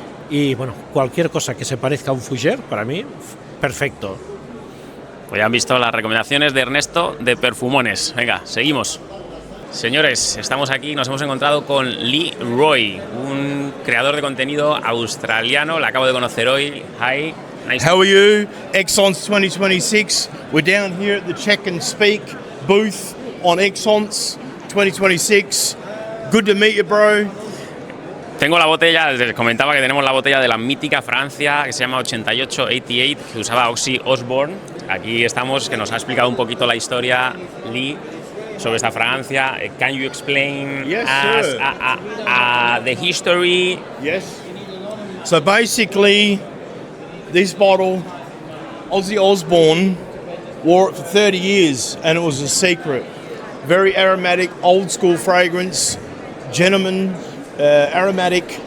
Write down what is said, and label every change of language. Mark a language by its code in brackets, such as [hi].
[es] Y bueno, cualquier cosa que se parezca a un fougère, para mí, perfecto. Pues ya han visto las recomendaciones de Ernesto de Perfumones. Venga, seguimos. Señores, estamos aquí, nos hemos encontrado con Lee Roy, un creador de contenido australiano. La acabo de conocer hoy. [en] Hi. Nice. How are you? Exons 2026. We're down here at the Check and Speak booth on Exons 2026. Good to meet you, bro. [es] Tengo la botella, les comentaba que tenemos la botella de la mítica Francia, que se llama 8888, que usaba Ozzy Osbourne. Aquí estamos, que nos ha explicado un poquito la historia, Lee, sobre esta fragancia. [en] Can you explain us the history? Yes. So basically, this bottle, Ozzy Osbourne wore it for 30 years, and it was a secret. Very aromatic, old school fragrance, gentleman. Aromatic.